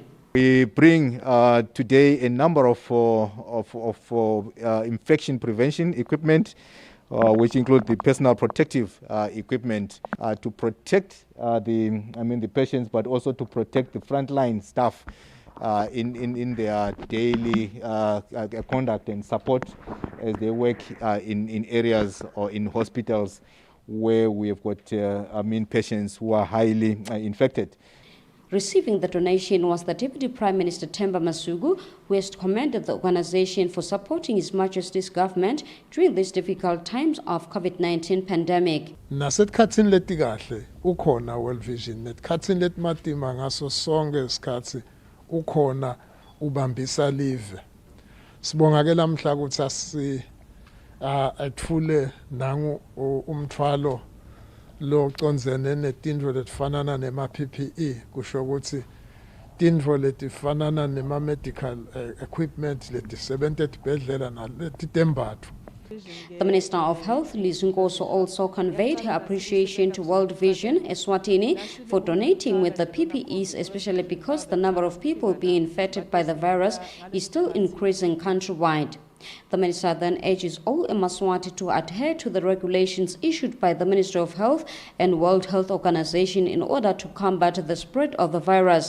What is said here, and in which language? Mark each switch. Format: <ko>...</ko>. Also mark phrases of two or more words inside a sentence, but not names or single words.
<en>We bring today a number of infection prevention equipment, which include the personal protective equipment to protect the patients, but also to protect the frontline staff in their daily conduct and support as they work in areas or in hospitals where we have got patients who are highly infected. Receiving the donation was the Deputy Prime Minister Themba Masuku, who has commended the organization for supporting His Majesty's government during these difficult times of COVID-19 pandemic.</en> <ss>Nasesikhathini letikahle ukhona World Vision, nesikhathini letimatima ngaso sonke isikhathi ukhona ubambisa live. Sibonga ke lamhla ukuthi athule nangu umthwalo lo conzene netinto letfanana nema PPE kusho ukuthi tintfo letifanana nema-</ss> <en>medical equipment</en> <ss>letisebenza etibhedlela naletitembatfo.</ss> <en>The Minister of Health, Lizunkoso, also conveyed her appreciation to World Vision, Eswatini, for donating with the PPEs, especially because the number of people being infected by the virus is still increasing countrywide. The minister then urges all Emaswati to adhere to the regulations issued by the Ministry of Health and World Health Organization in order to combat the spread of the virus.</en>